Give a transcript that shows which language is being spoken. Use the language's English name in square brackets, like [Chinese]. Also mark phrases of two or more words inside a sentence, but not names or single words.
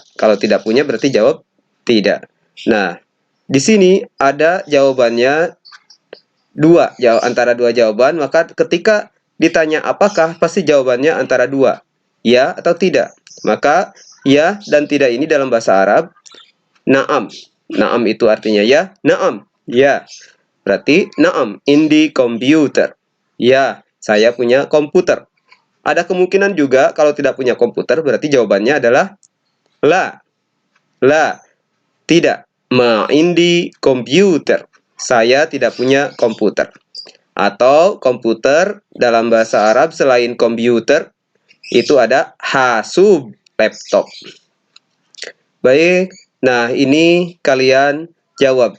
[Indonesian] Kalau tidak punya, berarti jawab tidak. Nah, di sini ada jawabannya dua, antara dua jawaban. Maka ketika ditanya apakah, pasti jawabannya antara dua, ya atau tidak. Maka ya dan tidak ini dalam bahasa Arab na'am. Na'am itu artinya ya, na'am, ya. Berarti [Arabic] نعم، عندي كمبيوتر. [Indonesian] Ya, saya punya komputer. Ada kemungkinan juga kalau tidak punya komputer, berarti jawabannya adalah la. [Arabic] La, tidak. ما عندي كمبيوتر. [Indonesian] Saya tidak punya komputer. Atau komputer dalam bahasa Arab selain komputer, itu ada hasub, laptop. Baik. Nah, ini kalian jawab.